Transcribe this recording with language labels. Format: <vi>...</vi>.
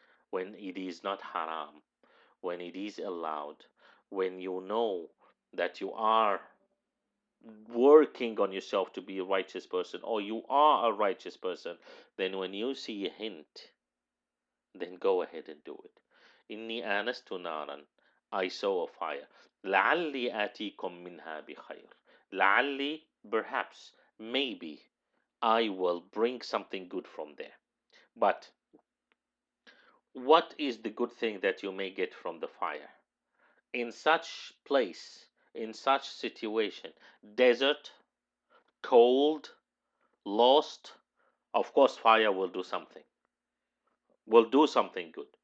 <en>When it is not haram, when it is allowed, when you know that you are working on yourself to be a righteous person or you are a righteous person, then when you see a hint, then go ahead and do it.</en> <ar>Inni anastu naran.</ar> <en>I saw a fire.</en> <ar>لعلي آتيكم منها بخير. لعلي,</ar> <en>perhaps, maybe, I will bring something good from there. But what is the good thing that you may get from the fire? In such place, in such situation, desert, cold, lost, of course, fire will do something good.</en>